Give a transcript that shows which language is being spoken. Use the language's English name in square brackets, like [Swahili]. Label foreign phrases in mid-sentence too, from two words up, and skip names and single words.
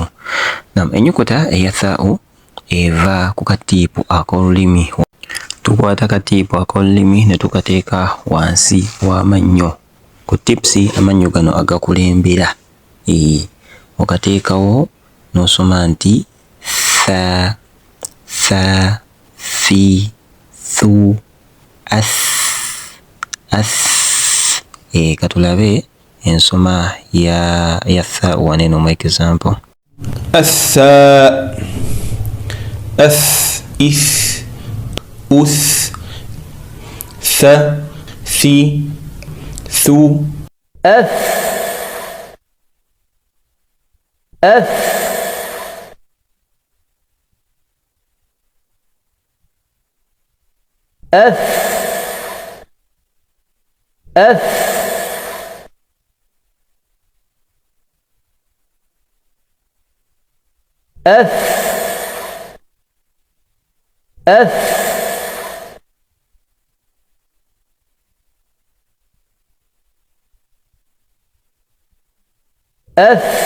[Ganda] Ennyukuta eya thaa'u eva ku katiipu ak'olulimi. Tukwata katiipu ak'olulimi ne tukateeka wansi w'amannyo. Ku tipusi amannyo gano agakulembera. Okateekawo n'osoma nti tha, tha, thi, thu, ath. Katulabe ensoma ya thaa'u wano eno mu example. Atha, ath, ith, uth, tha, thi, thu, ath, ath, ath, ath, ath, ath, ath,